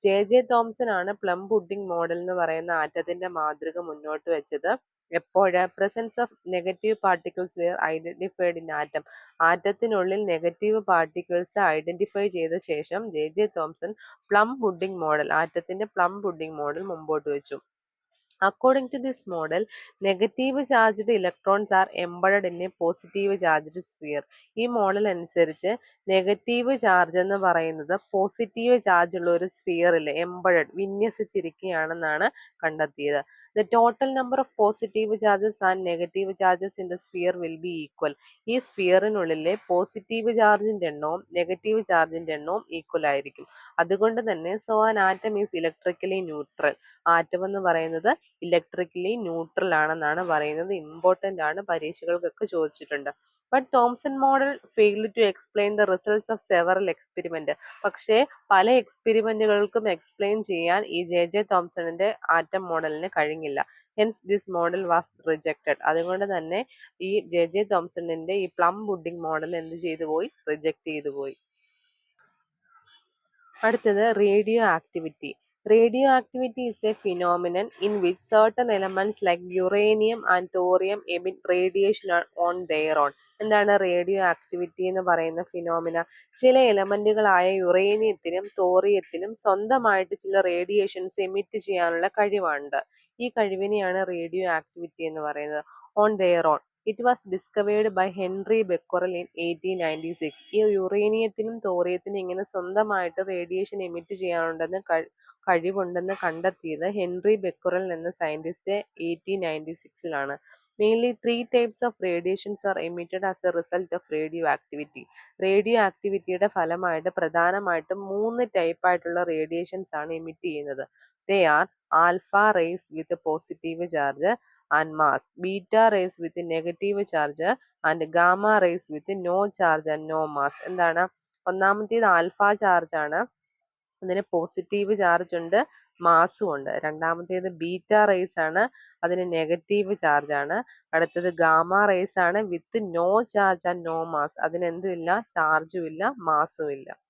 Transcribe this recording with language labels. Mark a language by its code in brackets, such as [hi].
[ml] J Thomson ആണ് plum pudding model എന്ന് പറയുന്ന ആറ്റത്തിന്റെ മാതൃക മുന്നോട്ട് വെച്ചത്. എപ്പോഴ് [en] presence of negative particles were identified in atom, [ml] ആറ്റത്തിനുള്ളിൽ negative particles identify ചെയ്ത ശേഷം J Thomson plum pudding model, ആറ്റത്തിന്റെ plum pudding model മുമ്പോട്ട് വെച്ചു. [en] According to this model, negative charged electrons are embedded in a positive charged sphere. [ml] ഈ model അനുസരിച്ച് negative charge എന്ന് പറയുന്നത് positive charge ഉള്ള ഒരു സ്ഫിയറിൽ എംബഡഡ് വിന്യസിച്ചിരിക്കുകയാണെന്നാണ് കണ്ടെത്തിയത്. [en] The total number of positive charges and negative charges in the sphere will be equal. [ml] ഈ സ്ഫിയറിനുള്ളിലെ positive ചാർജിന്റെ എണ്ണവും നെഗറ്റീവ് ചാർജിന്റെ എണ്ണവും ഈക്വൽ ആയിരിക്കും. അതുകൊണ്ട് തന്നെ [en] so an atom is electrically neutral. [ml] Atom എന്ന് പറയുന്നത് ഇലക്ട്രിക്കലി ന്യൂട്രൽ ആണെന്നാണ് പറയുന്നത്. ഇമ്പോർട്ടന്റ് ആണ്, പരീക്ഷകൾക്കൊക്കെ ചോദിച്ചിട്ടുണ്ട്. [en] But Thomson model failed to explain the results of several experiment. [ml] പക്ഷേ പല എക്സ്പെരിമെന്റുകൾക്കും എക്സ്പ്ലെയിൻ ചെയ്യാൻ ഈ ജെ തോംസണിന്റെ ആറ്റം മോഡലിന് കഴിഞ്ഞില്ല. [en] Hence this model was rejected. [ml] അതുകൊണ്ട് തന്നെ ഈ ജെ തോംസണിന്റെ ഈ പ്ലം പുഡിംഗ് മോഡൽ എന്ത് ചെയ്തു പോയി, റിജക്ട് ചെയ്തു പോയി. അടുത്തത് radio activity. [en] Radioactivity is a phenomenon in which certain elements like uranium and thorium emit radiation on their own. [ml] എന്താണ് റേഡിയോ ആക്ടിവിറ്റി എന്ന് പറയുന്ന ഫിനോമിന? ചില എലമെന്റുകളായ യുറേനിയത്തിനും തോറിയത്തിനും സ്വന്തമായിട്ട് ചില റേഡിയേഷൻസ് എമിറ്റ് ചെയ്യാനുള്ള കഴിവുണ്ട്. ഈ കഴിവിനെയാണ് റേഡിയോ ആക്ടിവിറ്റി എന്ന് പറയുന്നത്. [en] On their own. It was discovered by Henri Becquerel in 1896. [ml] ഈ യുറേനിയത്തിനും തോറിയത്തിനും ഇങ്ങനെ സ്വന്തമായിട്ട് റേഡിയേഷൻ എമിറ്റ് ചെയ്യാനുണ്ടെന്ന് കഴിവുണ്ടെന്ന് കണ്ടെത്തിയത് ഹെൻറി ബെക്കറൽ എന്ന scientist 1896-ലാണ്. [en] Mainly 3 types of radiations are emitted as a result of radio activity. [ml] Radio ആക്ടിവിറ്റിയുടെ ഫലമായിട്ട് പ്രധാനമായിട്ടും 3 ടൈപ്പ് ആയിട്ടുള്ള റേഡിയേഷൻസ് ആണ് എമിറ്റ് ചെയ്യുന്നത്. [en] They are alpha rays with positive charge and mass, beta rays with negative charge and gamma rays with no charge and no mass. [ml] എന്താണ്? ഒന്നാമത്തേത് alpha charge ആണ്, അതിന് positive charge ഉണ്ട്, മാസും ഉണ്ട്. രണ്ടാമത്തേത് ബീറ്റ റേസ് ആണ്, അതിന് നെഗറ്റീവ് ചാർജ് ആണ്. അടുത്തത് ഗാമ റേസ് ആണ് [en] with no charge and no mass, [ml] അതിന് എന്തുമില്ല, ചാർജും ഇല്ല, മാസും ഇല്ല.